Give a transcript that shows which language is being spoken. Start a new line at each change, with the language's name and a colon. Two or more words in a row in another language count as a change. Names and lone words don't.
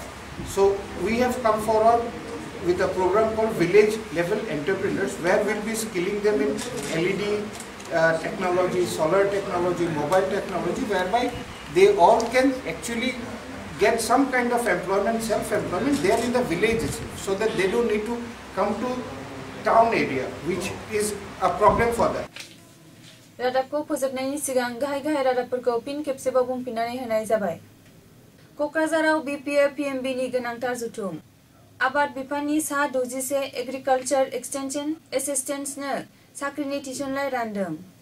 English: So we have come forward with a program called Village Level Entrepreneurs, where we'll be skilling them in LED technology, solar technology, mobile technology, whereby they all can actually get some kind of employment, self-employment there in the village itself, so that they don't need to come to town area, which is a problem for them.
Bodo: रादाबखौ फोजोबनायनि सिगां गाहाय रादाबफोरखौ फिन खेबसेबाव बुंफिननानै होनाय जाबाय। क'क्राझाराव BPF PMBनि गोनांथार जथुम। आबाद बिफाननि सा 61
English: agriculture extension
Bodo: एसिस्टेंट्सनो साख्रिनि थिसनलाइ रानदों।